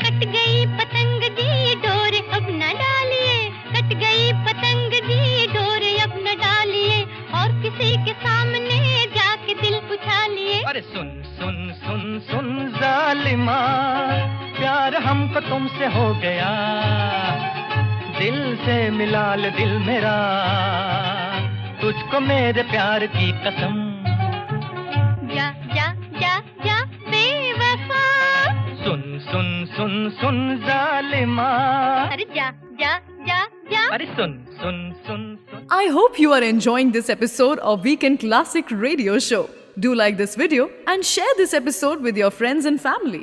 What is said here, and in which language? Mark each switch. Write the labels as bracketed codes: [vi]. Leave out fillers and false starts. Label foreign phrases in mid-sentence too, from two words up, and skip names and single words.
[hi] कट गई पतंग जी डोर अब न डालिए, कट गई पतंग जी डोर अब न डालिए, और किसी के सामने जाके दिल उठा लिए, अरे सुन सुन सुन सुन जालिमा, प्यार हमको तुमसे हो गया, दिल से मिला ले दिल मेरा, तुझको मेरे प्यार की कसम, जा जा जा जा बेवफा, सुन सुन सुन सुन जालिमा, अरे जा जा जा जा, अरे सुन सुन सुन सुन। [en] I hope you are enjoying this episode of Weekend Classic Radio Show. Do like this video and share this episode with your friends and family.